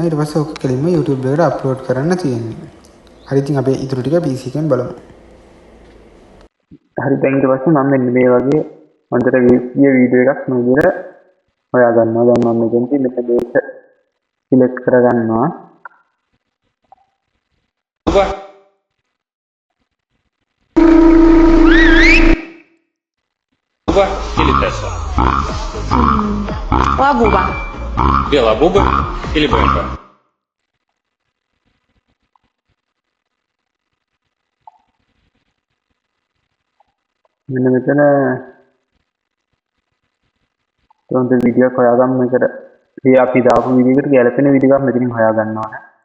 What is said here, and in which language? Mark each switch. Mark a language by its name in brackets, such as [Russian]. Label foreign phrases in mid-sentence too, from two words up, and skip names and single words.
[Sinhala] ඊට පස්සේ ඔක කෙලින්ම YouTube එකට අප්ලෝඩ් කරන්න තියෙන්නේ. හරි. ඉතින් අපි ඊටු ටික PC එකෙන් බලමු. හරි, දැන් ඊට පස්සේ මම මෙන්න මේ වගේ හොඳට ගිය වීඩියෝ එකක් මේ විදිහට හොයා ගන්නවා. දැන් මම මෙතනදී මෙතන මේක සිලෙක්ට් කරගන්නවා. [Russian] или Тесла? Лабуба. Белобуба или БМВ? [Sinhala] මෙන්න මෙතන තොන්ද වීඩියෝ එක හොයාගන්න මේකට මේ අපි දාපු වීඩියෝ එකට ගැලපෙන වීඩියෝ එකක් මෙතනින් හොයාගන්න ඕනේ.